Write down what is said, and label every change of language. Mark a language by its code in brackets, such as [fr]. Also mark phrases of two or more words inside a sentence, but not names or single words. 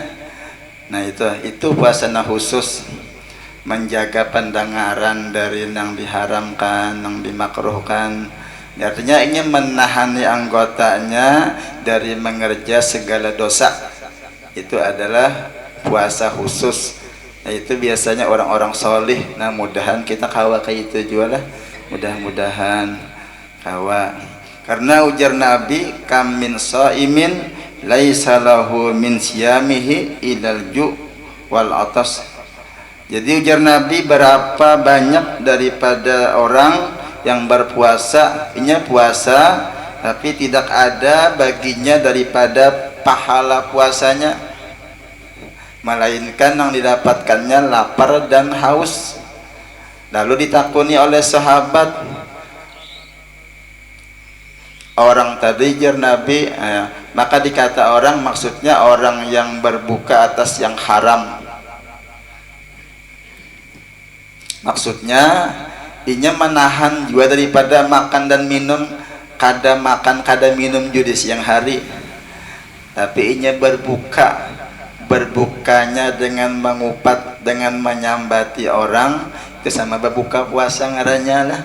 [id] Nah itu puasa khusus, menjaga pendengaran dari yang diharamkan, yang dimakruhkan. Artinya ini menahani anggotanya dari mengerja segala dosa. Itu adalah puasa khusus. Nah, itu biasanya orang-orang solih. Nah mudahan kita kawa kayak itu juga lah, mudah-mudahan kawa. Karena ujar Nabi, [ar] كم من صائم ليس له من صيامه إلا الجوع والعطش. [id] Jadi ujar Nabi, berapa banyak daripada orang yang berpuasa, ini puasa tapi tidak ada baginya daripada pahala puasanya, melainkan yang didapatkannya lapar dan haus. Lalu ditakuni oleh sahabat, orang tadi jar Nabi, maka dikata orang maksudnya orang yang berbuka atas yang haram. Maksudnya inya menahan juga daripada makan dan minum, kada makan kada minum juga di siang hari. Tapi inya berbukanya dengan mengupat, dengan menyambati orang, itu sama berbuka puasa ngarannya lah.